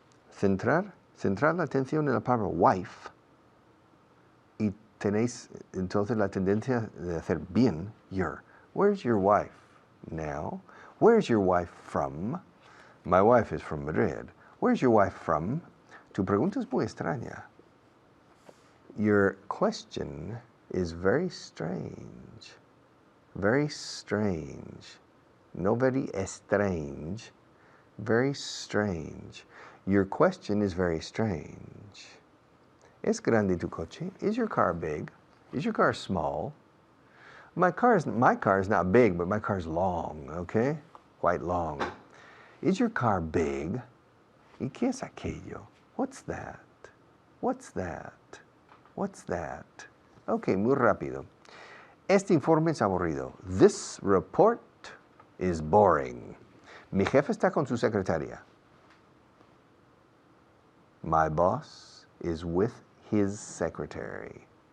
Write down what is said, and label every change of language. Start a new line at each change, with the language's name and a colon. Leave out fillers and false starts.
Spanish: Centrar la atención en la palabra wife y tenéis entonces la tendencia de hacer bien your.
English: Where's your wife now? Where's your wife from? My wife is from Madrid. Where's your wife from?
Spanish: Tu pregunta es muy extraña.
English: Your question is very strange. Very strange. No very strange. Very strange. Your question is very strange.
Spanish: ¿Es grande tu coche?
English: Is your car big? Is your car small? My car is not big, but my car is long, okay? Quite long. Is your car big?
Spanish: ¿Y qué es aquello?
English: What's that? What's that? What's that? Okay,
Spanish: muy rápido. Este informe es aburrido.
English: This report is boring.
Spanish: Mi jefe está con su secretaria.
English: My boss is with his secretary.